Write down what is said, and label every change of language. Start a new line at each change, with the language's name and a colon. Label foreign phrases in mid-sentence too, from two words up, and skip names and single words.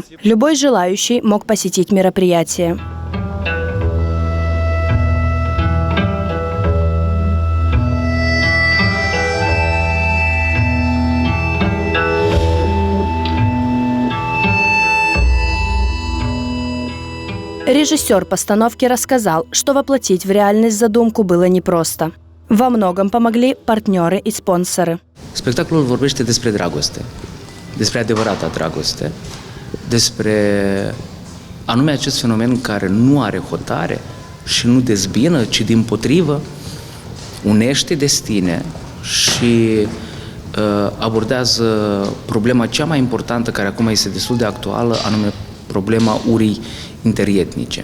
Russian: Любой желающий мог посетить мероприятие. Режиссер постановки рассказал, что воплотить в реальность задумку было непросто. Во многом помогли партнеры и спонсоры.
Romanian: Spectacolul vorbește despre dragoste, despre adevărata dragoste, despre anume acest fenomen care nu are hotare și nu dezbină, ci dimpotrivă unește destine și abordează problema cea mai importantă care acum este destul de actuală, anume problema urii interetnice.